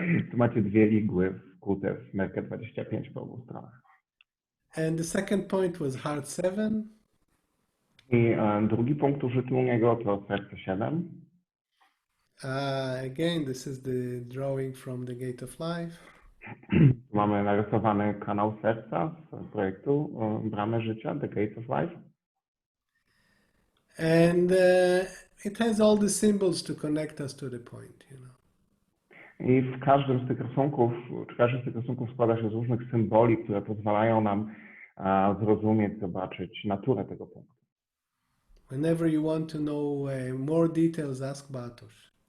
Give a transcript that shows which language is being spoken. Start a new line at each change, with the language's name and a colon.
Polish: Tu macie dwie igły wkute w nerkę 25 po obu stronach.
English: And the second point was heart 7.
Polish: I drugi punkt użyty u niego to serce 7.
English: Again, this is the drawing from the Gate of Life.
Polish: Tu mamy narysowany kanał serca z projektu Bramy Życia, The Gates of Life.
English: And it has all the symbols to connect us to the point, you know.
Polish: I w każdym z tych rysunków, czy każdy z tych rysunków składa się z różnych symboli, które pozwalają nam zrozumieć, zobaczyć naturę tego punktu.
English: Whenever you want to know more details, ask Bartosz.